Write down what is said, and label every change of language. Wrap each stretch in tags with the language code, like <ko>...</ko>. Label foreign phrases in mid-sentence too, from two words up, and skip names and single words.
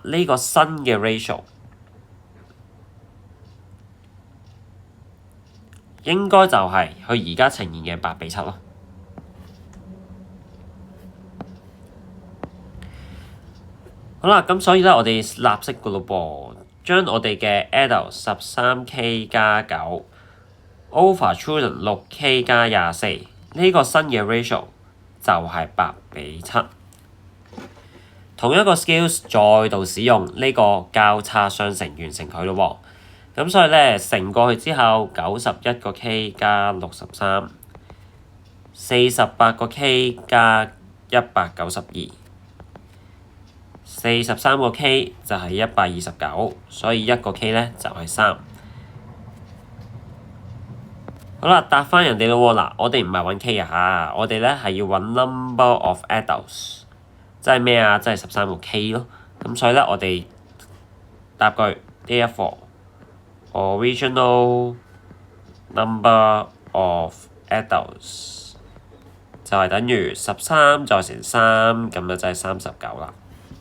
<yue>呢個新嘅 ratio 應該就係佢而家呈現嘅8:7咯。好啦，咁所以咧，我哋立式嘅咯噃，將我哋嘅 adult 13K 加 9。</yue> <en>over children</en> <yue>6K 加24，呢個新嘅 ratio 就係8:7。同一個 skills 再度使用呢個交叉相乘完成佢咯喎。咁所以咧乘過去之後，91個 K 加63， 48個 K 加192， 43個 K 就係129，所以1個 K 咧就係3。好啦，答翻人哋咯喎。嗱，我哋唔係揾 K 啊，我哋咧係要揾</yue> <en>number of adults，</en> <yue>即係咩啊？即係13個 K 咯。咁所以咧，我哋答句</yue> <en>therefore original number of adults</en> <yue>就係等於13再乘3，咁就真係39啦。</yue>